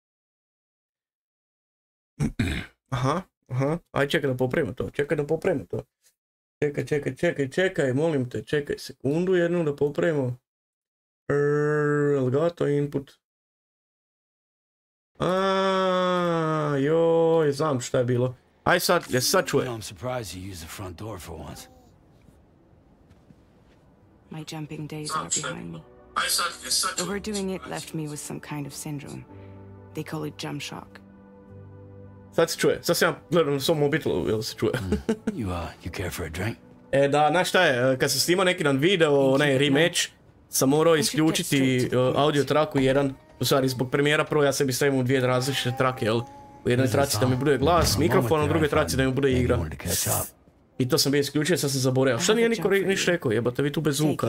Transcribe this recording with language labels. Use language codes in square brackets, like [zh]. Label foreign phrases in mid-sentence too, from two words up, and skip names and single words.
[bs] Aha, aj čekaj da popravimo to, Čekaj, molim te, čekaj sekundu jednu da popravimo. Elgato input. Joj, znam šta je bilo. Aj sad, sad čuje. [en] My jumping days are behind me. Overdoing it left me with some kind of syndrome. They call it jump shock. [bs] Sad se čuje, sad se ja gledam na svom mobitelu, jel se čuje. [en] You care for a drink? [bs] Da, znaš šta je, kad sam snimao neki dan video, onaj rematch, sam morao isključiti audio traku jedan. U stvari, zbog premijera prvo ja sebi stavim u dvije različite trake, jel? U jednoj traci da mi bude glas, mikrofon, a u drugoj traci da mi bude igra. I to sam bio isključio, sad sam zaboravio. Šta nije niko ništa rekao, jebate vi tu bez zvuka.